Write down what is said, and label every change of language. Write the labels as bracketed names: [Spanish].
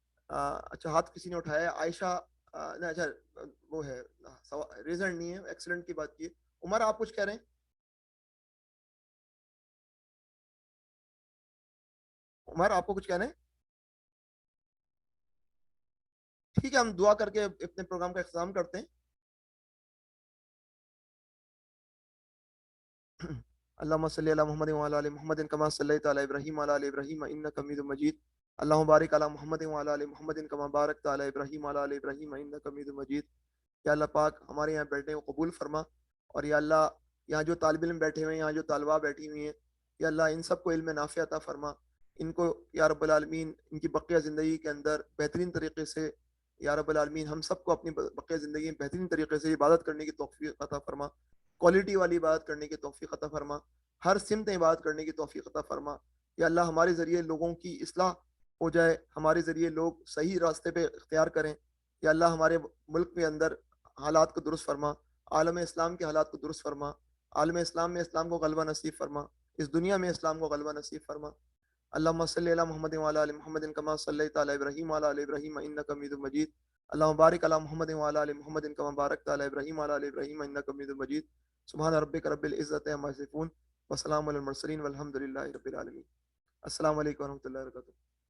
[Urdu] اچھا ہاتھ کسی نے اٹھایا ہے, عائشہ اچھا وہ ہے ریزن نہیں ہے, ایکسیلنٹ کی بات کی ہے. عمر آپ کچھ کہہ رہے ہیں؟ عمر آپ کو کچھ کہنا ہے؟ ٹھیک ہے, ہم دعا کر کے اپنے پروگرام کا اختتام کرتے ہیں. [Arabic] اللهم صل على محمد وعلى ال محمد كما صليت على ابراهيم وعلى ال ابراهيم انك حميد مجيد. اللهم بارك على محمد وعلى ال محمد كما باركت على ابراهيم وعلى ال ابراهيم انك حميد مجيد. [Urdu] یا اللہ پاک ہمارے یہاں بیٹھنے کو قبول فرما, اور یا اللہ یہاں جو طالب علم بیٹھے ہوئے ہیں, یہاں جو طالبہ بیٹھی ہوئی ہیں, یا اللہ ان سب کو علم نافع عطا فرما. ان کو یا رب العالمین ان کی بقیہ زندگی کے اندر بہترین طریقے سے, یا رب العالمین ہم سب کو اپنی بقیہ زندگی میں بہترین طریقے سے عبادت کرنے کی توفیق عطا فرما, کوالٹی والی عبادت کرنے کی توفیق عطا فرما, ہر سمت عبادت کرنے کی توفیق عطا فرما. یا اللہ ہمارے ذریعے لوگوں کی اصلاح ہو جائے, ہمارے ذریعے لوگ صحیح راستے پہ اختیار کریں. یا اللہ ہمارے ملک کے اندر حالات کو درست فرما, عالم اسلام کے حالات کو درست فرما, عالم اسلام میں اسلام کو غلبہ نصیب فرما, اس دنیا میں اسلام کو غلبہ نصیب فرما. [Arabic] اللهم صل على محمد وعلى ال محمد كما صليت على ابراهيم وعلى ال ابراهيم انك حميد مجيد. اللهم بارك على محمد وعلى ال محمد كما باركت على ابراهيم وعلى ال ابراهيم انك حميد مجيد. سبحان ربك رب العزة عما يصفون وسلام على المرسلين والحمد لله رب العالمين. [Urdu] السلام علیکم ورحمۃ اللہ وبرکاتہ.